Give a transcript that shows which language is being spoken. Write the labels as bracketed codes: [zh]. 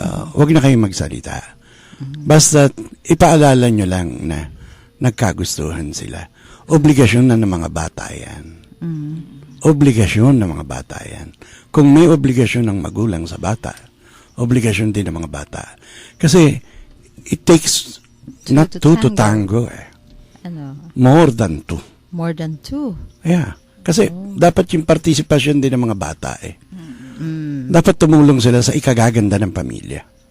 [tl] Huwag na kayo magsalita. Basta ipaalala nyo lang na nagkagustuhan sila. Obligasyon na ng mga bata yan. Obligasyon ng mga bata yan. Kung may obligasyon ng magulang sa bata, obligasyon din ng mga bata. [en] Kasi it takes not two to tango. More than two. More than two? Yeah. [tl] Kasi dapat yung participation din ng mga bata Dapat tumulong sila sa ikagaganda ng pamilya.